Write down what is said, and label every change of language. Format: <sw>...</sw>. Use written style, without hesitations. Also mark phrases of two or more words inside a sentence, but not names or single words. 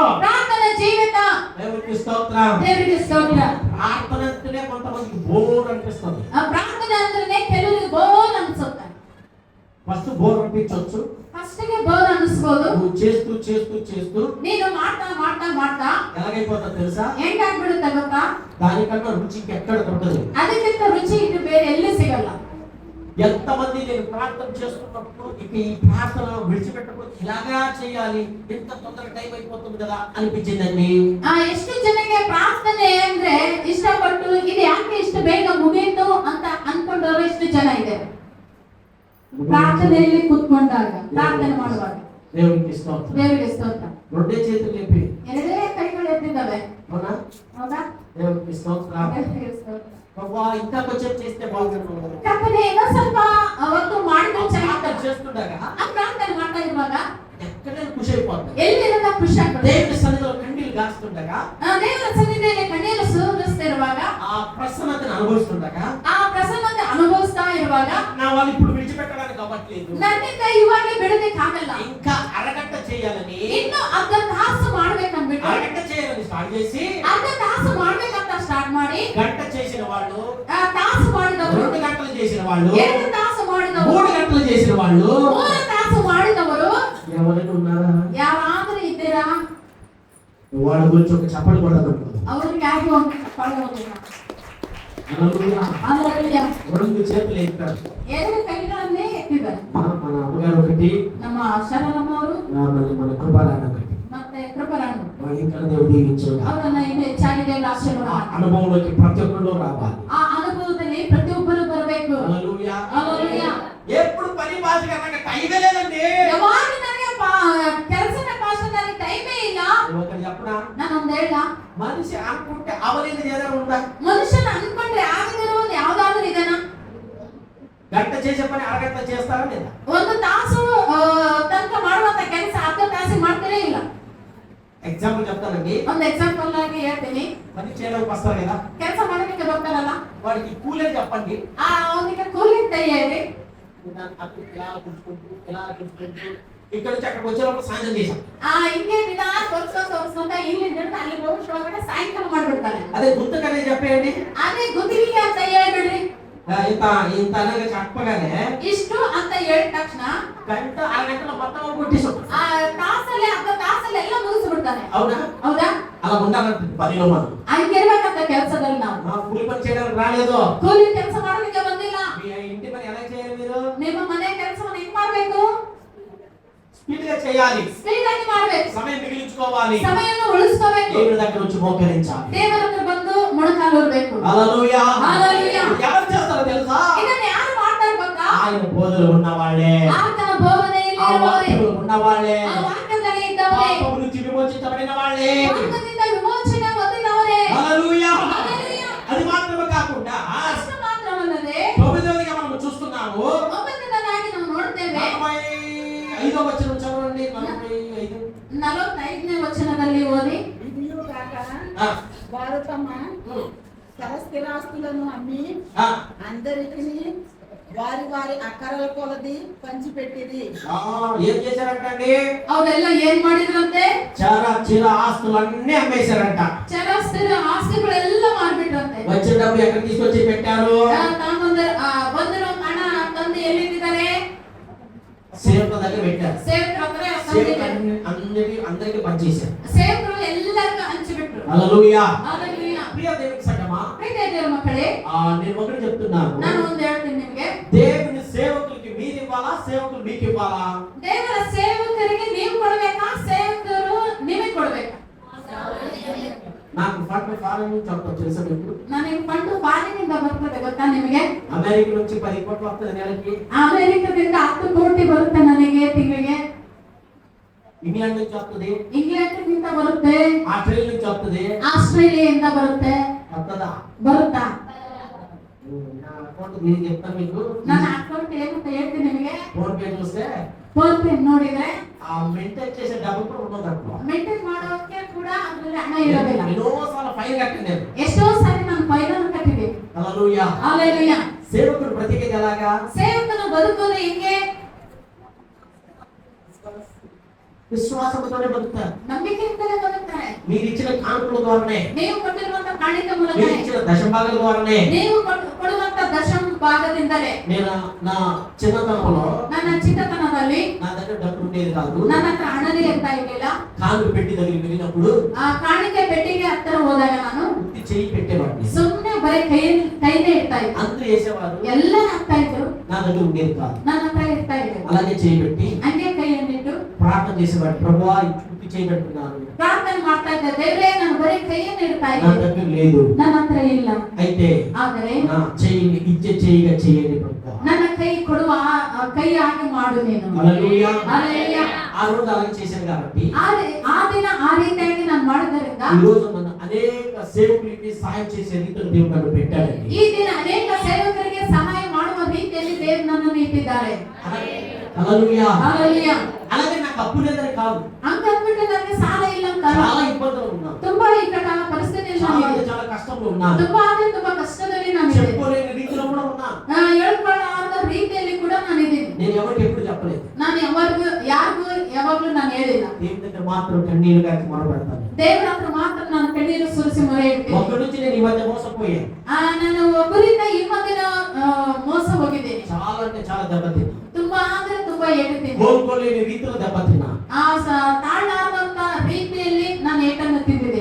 <kn>ಪ್ರಾರ್ಥನೆ ಜೀವಿತ.</kn> <te>దేవునికి స్తోత్రం.</te> <kn>ದೇವರಿಗೆ ಸ್ತೋತ್ರ.</kn> <te>ప్రార్థన అంటేనే కొంతమందికి బోర్ అనిపిస్తుంది.</te> <kn>ಆ ಪ್ರಾರ್ಥನೆ ಅಂದ್ರೆ ಕೆಲವರಿಗೆ ಬೋರ್ ಅನ್ಸುತ್ತೆ.</kn> <te>ఫస్ట్ బోర్ అనిపించవచ్చు,</te> <kn>ಫಸ್ಟಿಗೆ ಬೋರ್ ಅನಿಸ್ಬೋದು.</kn> <te>నువ్వు చేస్తూ చేస్తూ చేస్తూ</te> <kn>ನೀನು ಮಾಡ್ತಾ ಮಾಡ್ತಾ ಮಾಡ್ತಾ</kn> <te>ఎలాగైపోతా తెలుసా?</te> <kn>ಹೆಂಗಾಗ್ಬಿಡುತ್ತೆ ಗೊತ್ತಾ?</kn> <te>దానికన్నా రుచి ఎక్కడ దొరకదు.</te> <kn>ಅದಕ್ಕಿಂತ ರುಚಿ ಇನ್ನು ಬೇರೆ ಎಲ್ಲಿ ಸಿಗಲ್ಲ.</kn> <te>ఎంతమంది నేను ప్రార్థన చేస్తున్నప్పుడు ఇక ఈ ప్రార్థన విడిచిపెట్టకూడదు, ఇలాగా చేయాలి, ఎంత తొందరగా టైం అయిపోతుంది కదా అనిపించిందండి.</te> <kn>ಎಷ್ಟು ಜನಕ್ಕೆ ಪ್ರಾರ್ಥನೆ ಅಂದ್ರೆ ಇಷ್ಟಪಟ್ಟು ಇದು ಯಾಕೆ ಇಷ್ಟು ಬೇಗ ಮುಗಿಯಿತು ಅಂತ ಅನ್ಕೊಂಡವರು ಎಷ್ಟು ಜನ ಇದೆ ಪ್ರಾರ್ಥನೆಯಲ್ಲಿ ಕೂತ್ಕೊಂಡಾಗ ಪ್ರಾರ್ಥನೆ ಮಾಡುವಾಗ.</kn> <te>దేవునికి స్తోత్రం.</te> <kn>ದೇವರಿಗೆ ಸ್ತೋತ್ರ.</kn> <te>రెండే చేతులు లేపి</te> <kn>ಎರಡೇ ಕೈಗಳು ಎತ್ತಿದ್ದಾವೆ.</kn> <te>అవునా?</te> <kn>ಹೌದಾ?</kn> <te>దేవునికి స్తోత్రం.</te> <kn>ದೇವರಿಗೆ ಸ್ತೋತ್ರ.</kn> <te>ప్రభా ఇంకా కొంచెం చేస్తే బాగుంటుంది.</te> <kn>ಕರ್ತನೇ ಇನ್ನೊಂದ್ ಸ್ವಲ್ಪ ಅವತ್ತು ಮಾಡಿದ್ರೆ</kn> <te>ప్రార్థన</te> <kn>ಚೆನ್ನಾಗಿತ್ತು.</kn> <te>చేస్తుండగా</te> <kn>ಆ ಪ್ರಾರ್ಥನೆ ಮಾಡ್ತಾ ಇರುವಾಗ</kn> <te>ఎక్కడైనా ఖుషి అయిపోతుంది.</te> <kn>ಎಲ್ಲಿರೋದ ಖುಷಿ ಆಗ್ತದೆ.</kn> <te>దేవుని సన్నిధిలో కండీలు కాస్తుండగా,</te> <kn>ದೇವರ ಸನ್ನಿಧಿಯಲ್ಲಿ ಕಣ್ಣೀರು ಸುರಿಸ್ತಿರುವಾಗ,</kn> <te>ఆ ప్రసన్నతను అనుభవిస్తుండగా,</te> <kn>ಆ ಪ್ರಸನ್ನತೆ ಅನುಭವಿಸ್ತಾ ಇರುವಾಗ</kn> <te>నా వాళ్ళు ఇప్పుడు విడిచిపెట్టడానికి అవ్వట్లేదు,</te> <kn>ನನ್ನಿಂದ ಇವಾಗಲೇ ಬಿಡೋದಕ್ಕಾಗಲ್ಲ,</kn> <te>ఇంకా ಅರಗಂಟ చేయాలని,</te> <kn>ಇನ್ನು ಅರ್ಧ ತಾಸು ಮಾಡ್ಬೇಕಂದ್ಬಿಟ್ಟು</kn> <te>అరగంట చేయాలని స్టార్ట్ చేసి</te> <kn>ಅರ್ಧ ತಾಸು ಮಾಡ್ಬೇಕಂತ ಸ್ಟಾರ್ಟ್ ಮಾಡಿ</kn> <te>గంట చేసిన వాళ్ళు,</te> <kn>ತಾಸು ಮಾಡಿದವರು,</kn> <te>2 గంటలు చేసిన వాళ్ళు,</te> <kn>2 ತಾಸು ಮಾಡಿದವರು,</kn> <te>3 గంటలు చేసిన వాళ్ళు,</te> <kn>3 ತಾಸು ಮಾಡಿದವರು</kn> <te>ఎవరైనా ఉన్నారా?</te> <kn>ಯಾರಾದ್ರೂ ಇದ್ದೀರಾ?</kn> <te>వాళ్ళ గురించి ఒక చప్పట్లు కొడతారు.</te> <kn>ಅವ್ರಿಗೆ ಯಾರಿಗೂ ಒಂದು ಚಪ್ಪಾಳೆ ಹೋಗಿಲ್ಲ.</kn> <te>హల్లెలూయా.</te> <kn>ಹಲ್ಲೆಲೂಯಾ.</kn> <te>2 చేతులు ఎత్తారు.</te> <kn>2 ಕೈಗಳನ್ನೇ ಎತ್ತಿದ್ದಾರೆ.</kn> <te>మన అమ్మగారు ఒకటి,</te> <kn>ನಮ್ಮ ಶರಣಮ್ಮ ಅವರು</kn> <te>మన కృపారాయణ ఒకటి.</te> <kn>ಮತ್ತೆ ಕೃಪರಾಣು</kn> <te>వాళ్ళు ఇంకా దేవుడు దీవించాడు.</te> <kn>ಅವರನ್ನ ಇನ್ನು ಹೆಚ್ಚಾಗಿ ದೇವರ ಆಶೀರ್ವಾದ ఆ ಮಾಡಿ.</kn> <te>అనుభవంలోకి ప్రతి ఒక్కరు రావాలి.</te> <kn>ಆ ಅನುಭವದಲ್ಲಿ ಪ್ರತಿಯೊಬ್ಬರು ಬರಬೇಕು.</kn> <te>హల్లెలూయా.</te> <kn>ಹಲ್ಲೆಲೂಯಾ.</kn> <te>ఎప్పుడు పని భాష కన్నా టైమే లేదండి.</te> <kn>ಯಾವಾಗ ನನಗೆ ಕೆಲಸದ ಭಾಷೆ ನನಗೆ ಟೈಮೇ ಇಲ್ಲ.</kn> <te>ఒకటి చెప్పనా?</te> <kn>ನಾನು ಒಂದು ಹೇಳ,</kn> <te>మనిషి అనుకుంటే అవలేదు ఏదైనా ఉందా?</te> <kn>ಮನುಷ್ಯನ ಅನ್ಕೊಂಡ್ರೆ ಆಗದಿರೋದು ಯಾವ್ದಾದ್ರು ಇದೆನಾ?</kn> <te>గంట చేసే పని అరగంట చేస్తారా లేదా?</te> <kn>ಒಂದು ತಾಸು ತನಕ ಮಾಡುವಂತ ಕೆಲಸ ಅರ್ಧ ತಾಸಿಗೆ ಮಾಡ್ತಾನೆ ಇಲ್ಲ.</kn> <te>ఎగ్జాంపుల్ చెప్తానండి.</te> <kn>ಒಂದು ಎಕ್ಸಾಂಪಲ್ ಆಗಿ ಹೇಳ್ತೀನಿ.</kn> <te>పని చేయడానికి వస్తారు కదా,</te> <kn>ಕೆಲಸ ಮಾಡೋದಕ್ಕೆ ಬರ್ತಾರಲ್ಲ,</kn> <te>వాడికి కూలే చెప్పండి.</te> <kn>ಅವನಿಗೆ ಕೂಲಿ ಅಂತ ಹೇಳಿ</kn> <te>ఇలా కూర్చుకుంటూ ఇక్కడ నుంచి అక్కడికి వచ్చేటప్పుడు సాయంత్రం చేశాం.</te> <kn>ಹಿಂಗೆ ದಿನ ತೋರಿಸ್ಕೊಂತ ಇಲ್ಲಿಂದ ಅಲ್ಲಿ ಹೋಗೋಷ್ಟ್ರೊಳಗಡೆ ಸಾಯಂಕಾಲ ಮಾಡ್ಬಿಡ್ತಾನೆ.</kn> <te>అదే గుర్తుకనే చెప్పేయండి.</te> <kn>ಅದೇ ಗುತ್ತಿಗೆ ಅಂತ ಹೇಳ್ಬಿಡ್ರಿ.</kn> <te>ఇంత ఇంత అనగా చెప్పగానే</te> <kn>ಇಷ್ಟು ಅಂತ ಹೇಳಿದ ತಕ್ಷಣ</kn> <te>గంట అరగంటలో మొత్తం కొట్టేసాం.</te> <kn>ಆ ತಾಸಲ್ಲಿ ಅರ್ಧ ತಾಸಲ್ಲಿ ಎಲ್ಲ ಮುಗಿಸ್ಬಿಡ್ತಾನೆ.</kn> <te>అవునా?</te> <kn>ಹೌದಾ?</kn> <te>అలా ఉండాలంటే పనిలో మనం</te> <kn>ಹಂಗಿರ್ಬೇಕಂತ ಕೆಲಸದಲ್ಲಿ ನಾವು</kn> <te>కూలి పని చేయడానికి రాలేదు.</te> <kn>ಕೂಲಿ ಕೆಲಸ ಮಾಡೋದಕ್ಕೆ ಬಂದಿಲ್ಲ.</kn> <te>మీ ఇంటి పని ఎలా చేయాలి? మీరు</te> <kn>ನಿಮ್ಮ ಮನೆ ಕೆಲಸವನ್ನು ಹೆಂಗ್ ಮಾಡ್ಬೇಕು?</kn> <te>స్పీడ్ గా చేయాలి,</te> <kn>ಸ್ಪೀಡ್ ಆಗಿ ಮಾಡ್ಬೇಕು,</kn> <te>సమయం మిగిలించుకోవాలి,</te> <kn>ಸಮಯವನ್ನು ಉಳಿಸ್ಕೋಬೇಕು,</kn> <te>దేవుని దగ్గర నుంచి మోకరించాలి.</te> <kn>ದೇವರ ಹತ್ರ ಬಂದು ಮೊಣಕಾಲು ಊರ್ಬೇಕು.</kn> <te>హల్లెలూయా.</te> <kn>హల్లెలూయా.</kn> <te>ఎవరు చేస్తారో తెలుసా?</te> <kn>ಇದನ್ನ ಯಾರು ಮಾಡ್ತಾರೆ ಗೊತ್ತಾ?</kn> <te>ఆయన బోధలు ఉన్నవాళ్ళే,</te> <kn>ಆತನ ಬೋಧನೆಯಲ್ಲಿ ఆ ಇರುವವರೇ,</kn> <te>వాక్యములు ఉన్నవాళ్ళే,</te> <kn>ಆ ವಾಕ್ಯದಲ್ಲಿ ಇದ್ದವರೇ,</kn> <te>పాపము నుంచి విమోచించబడిన వాళ్ళే.</te> <kn>ಪಾಪದಿಂದ ವಿಮೋಚನೆ ಹೊಂದಿದವರೇ.</kn> <te>హల్లెలూయా.</te> <kn>హల్లెలూయా.</kn> <te>అది మాత్రమే కాకుండా</te> <kn>ಅಷ್ಟು ಮಾತ್ರವಲ್ಲದೆ</kn> <te>9వదిగా మనం చూస్తున్నాము.</te> <kn>9ನೇದಾಗಿ ನಾವು ನೋಡ್ತೇವೆ.</kn> <te>45వ వచనం చదవండి. 45.</te> <kn>45ನೇ ವಚನದಲ್ಲಿ ಓದಿ.</kn> <te>ఇదియు కాక ఆ, వారు తమ ఉమ్, స్థిరాస్తులను అమ్మి ఆ, అందరికి వారి వారి అక్కరల కొలది పంచిపెట్టిది. ఆ, ఏం చేశారంటండి?</te> <kn>ಅವರೆಲ್ಲ ಏನ್ ಮಾಡಿದ್ರಂತೆ?</kn> <te>చిర ఆస్తులన్నీ అమ్మేశారంట.</te> <kn>ಚರಸ್ಥಿರ ಆಸ್ತಿಗಳೆಲ್ಲ ಮಾರ್ಬಿಟ್ರಂತೆ.</kn> <te>వచ్చిన డబ్బు ఎక్కడ తీసుకొచ్చి పెట్టారు?</te> <kn>ಬಂದಿರೋ ಹಣ ತಂದು ಎಲ್ಲಿಟ್ಟಿದ್ದಾರೆ?</kn> <te>సేవకుల దగ్గర పెట్టారు.</te> <kn>ಸೇವಕರ ಹತ್ರ</kn> <te>సేవకులు అందరికి పనిచేశారు.</te> <kn>ಸೇವಕರು ಎಲ್ಲರಿಗೂ ಹಂಚಿಬಿಟ್ರು.</kn> <te>హల్లెలూయా.</te> <kn>ಹಲ್ಲೆಲೂಯಾ.</kn> <te>ప్రియ దేవుని సంగమా,</te> <kn>ಪ್ರೀತಿಯ ದೇವರ ಮಕ್ಕಳೇ,</kn> <te>నేను ఒకటి చెప్తున్నాను.</te> <kn>ನಾನು ಒಂದು ಹೇಳ್ತೀನಿ ನಿಮಗೆ.</kn> <te>దేవుని సేవకులకి మీరు ఇవ్వాలా, సేవకులు మీకు ఇవ్వాలా?</te> <kn>ದೇವರ ಸೇವಕರಿಗೆ ನೀವು ಕೊಡಬೇಕಾ, ಸೇವಕರು ನಿಮಗೆ ಕೊಡಬೇಕಾ?</kn> <te>నాకు</te> <en>fund foreign</en> <te>నుంచి వస్తుంది తెలుసా మీకు?</te> <kn>ನನಗೆ ಫಂಡ್ ಫಾರಿನಿಂದ ಬರ್ತದೆ ಗೊತ್ತಾ ನಿಮಗೆ?</kn> <te>అమెరికా నుంచి 10 కోట్లు వస్తుంది నెలకి.</te> <kn>ಅಮೆರಿಕದಿಂದ 10 ಕೋಟಿ ಬರುತ್ತೆ ನನಗೆ ತಿಂಗಳಿಗೆ.</kn> <te>ఇంగ్లాండ్ నుంచి వస్తుంది,</te> <kn>ಇಂಗ್ಲೆಂಡ್ನಿಂದ ಬರುತ್ತೆ,</kn> <te>ఆస్ట్రేలియా నుంచి వస్తుంది.</te> <kn>ಆಸ್ಟ್ರೇಲಿಯಾದಿಂದ ಬರುತ್ತೆ.</kn> <te>వస్తుందా?</te> <kn>ಬರುತ್ತಾ?</kn> <te>నా అకౌంట్ నేను చెప్తాను మీకు.</te> <kn>ನನ್ನ ಅಕೌಂಟ್ ಏನಂತ ಹೇಳ್ತೀನಿ ನಿಮಗೆ.</kn> <te>ఫోన్ పే చూస్తే</te> <kn>ಫೋನ್ ಪೇ ನೋಡಿದ್ರೆ</kn> <te>ఆ మెయింటైన్ చేసే డబ్బు కూడా ఉండదు అక్కడ.</te> <kn>ಮೇಂಟೈನ್ ಮಾಡೋಕೆ ಕೂಡ ಅದರಲ್ಲಿ ಹಣ ಇರೋದಿಲ್ಲ.</kn> <te>ఎన్నోసార్లు ఫైన్ కట్టాను నేను.</te> <kn>ಎಷ್ಟೋ ಸಾರಿ ನಾನು ಫೈನಲ್ ಕಟ್ಟಿದ್ದೀನಿ.</kn> <te>హల్లెలూయా.</te> <kn>ಹಲ್ಲೆಲೂಯಾ.</kn> <te>సేవకుడు బ్రతికేది ఎలాగా?</te> <kn>ಸೇವಕನು ಬದುಕೋದು ಹೆಂಗೆ?</kn> <te>విశ్వాసంతోనే బతుకుతారు.</te> <kn>ನಂಬಿಕೆಯಿಂದಲೇ ಬದುಕ್ತಾರೆ.</kn> <te>మీరు ఇచ్చిన కానుకల ద్వారానే,</te> <kn>ನೀವು ಕೊಟ್ಟಿರುವಂತ ಕಾಣಿಕೆ</kn> <te>మీరు</te> <kn>ಮೂಲಕ,</kn> <te>ఇచ్చిన దశభాగాల ద్వారానే.</te> <kn>ನೀವು ಕೊಡುವಂತ ದಶಮ ಭಾಗದಿಂದಲೇ.</kn> <te>నేను నా చిన్నతనంలో</te> <kn>ನನ್ನ ಚಿಕ್ಕತನದಲ್ಲಿ</kn> <te>నా దగ్గర డబ్బు ఉండేది కాదు.</te> <kn>ನನ್ನ ಹತ್ರ ಹಣನೇ ಇರ್ತಾ ಇರ್ಲಿಲ್ಲ.</kn> <te>కానుక పెట్టి దగ్గరికి వెళ్ళినప్పుడు</te> <kn>ಆ ಕಾಣಿಕೆ ಪೆಟ್ಟಿಗೆ ಹತ್ತಿರ ಹೋದಾಗ ನಾನು</kn> <te>ఉత్తి చెయ్యి పెట్టేవాడిని.</te> <kn>ಸುಮ್ಮನೆ ಬರೀ ಕೈನೇ ಇಡ್ತಾ ಇದ್ದೆ.</kn> <te>అందరూ వేసేవారు,</te> <kn>ಎಲ್ಲ ಹಾಕ್ತಾ ಇದ್ರು.</kn> <te>నా దగ్గర ఉండేది కాదు.</te> <kn>ನನ್ನ ಹತ್ರ ಇರ್ತಾ ಇದೆ.</kn> <te>అలాగే చేయబెట్టి</te> <kn>ಹಂಗೆ ಕೈಯನ್ನಿಟ್ಟು</kn> <te>ప్రార్థన చేసేవాడు, ప్రభువా పూర్తి చేయబెట్టున్నాను,</te> <kn>ಪ್ರಾರ್ಥನೆ ಮಾಡ್ತಾ ಇದ್ದೆ, ದೇವರೇ ನಾನು ಬರೀ ಕೈಯನ್ನು ಇಡ್ತಾ</kn> <te>నా</te> <kn>ಇದ್ದೆ,</kn> <te>దగ్గర లేదు.</te> <kn>ನನ್ನ ಹತ್ರ ಇಲ್ಲ.</kn> <te>అయితే</te> <kn>ಆದರೆ</kn> <te>నా చెయ్యిని ఇచ్చే చెయ్యిగా చేయండి ప్రభువా.</te> <kn>ನನ್ನ ಕೈ ಕೊಡುವ ಕೈ ಹಾಗೆ ಮಾಡು ನೀನು.</kn> <te>హల్లెలూయా.</te> <kn>హల్లెలూయా.</kn> <te>ఆ రోజు అలాగే చేశాను కాబట్టి</te> <kn>ಆ ದಿನ ಆ ರೀತಿಯಾಗಿ ನಾನು ಮಾಡೋದರಿಂದ</kn> <te>ఈ రోజు నన్ను అనేక సేవకులకి సహాయం చేసే రీతిలో దేవుడు నన్ను పెట్టాడండి.</te> <kn>ಈ ದಿನ ಅನೇಕ ಸೇವಕರಿಗೆ ಸಹಾಯ ಮಾಡುವ ರೀತಿಯಲ್ಲಿ ದೇವರು ನನ್ನನ್ನು ಇಟ್ಟಿದ್ದಾರೆ.</kn> <te>హల్లెలూయా.</te> <kn>హల్లెలూయా.</kn> <te>అలాగే నాకు అప్పు లేదని కాదు,</te> <kn>ಅಂದ್ಬಿಟ್ಟು ನನಗೆ ಸಾಲ ಇಲ್ಲ ಅಂತ</kn> <te>చాలా ఇబ్బందులు ఉన్నాను,</te> <kn>ತುಂಬಾ ಇಕ್ಕಟ್ಟಾದ ಪರಿಸ್ಥಿತಿಯಲ್ಲಿ</kn> <te>చాలా</te> <kn>ನಾನಿದ್ದೆ.</kn> <te>చాలా కష్టంలో ఉన్నాను,</te> <kn>ತುಂಬಾ ಅಂದ್ರೆ ತುಂಬಾ ಕಷ್ಟದಲ್ಲಿ ನಾನಿದ್ದೆ.</kn> <te>చెప్పుకోలేని రీతిలో కూడా ఉన్నాను.</te> <kn>ಹೇಳ್ಕೊಳ್ಳಾದ ರೀತಿಯಲ್ಲಿ ಕೂಡ ನಾನಿದ್ದೀನಿ.</kn> <te>నేను ఎవరికి ఎప్పుడు చెప్పలేదు,</te> <kn>ನಾನು ಯಾರಿಗೂ ಯಾವಾಗ್ಲೂ ನಾನು ಹೇಳಿಲ್ಲ.</kn> <te>దేవుని దగ్గర మాత్రం కన్నీరు గారికి మొరపెడతాను.</te> <kn>ದೇವರ ಹತ್ರ ಮಾತ್ರ ನಾನು ಕಣ್ಣೀರು ಸುರಿಸಿ ಮೊರೆ ಇಡ್ತೀನಿ.</kn> <te>ఒక్కడి నుంచి నేను ఈ మధ్య మోసపోయాను,</te> <kn>ನಾನು ಒಬ್ಬರಿಂದ ಈ ಮಧ್ಯ ಮೋಸ ಹೋಗಿದ್ದೇನೆ.</kn> <te>చాలా అంటే చాలా దెబ్బతిన్నా,</te> <kn>ತುಂಬಾ ಅಂದ್ರೆ ತುಂಬಾ ಏಟುತ್ತೇನೆ.</kn> <te>కోలుకోలేని రీతిలో దెబ్బతిన్నా.</te> <kn>ತಾಳಾದಂತ ರೀತಿಯಲ್ಲಿ ನಾನು ಏಟನ್ನು ತಿಂದಿದ್ದೇನೆ.</kn>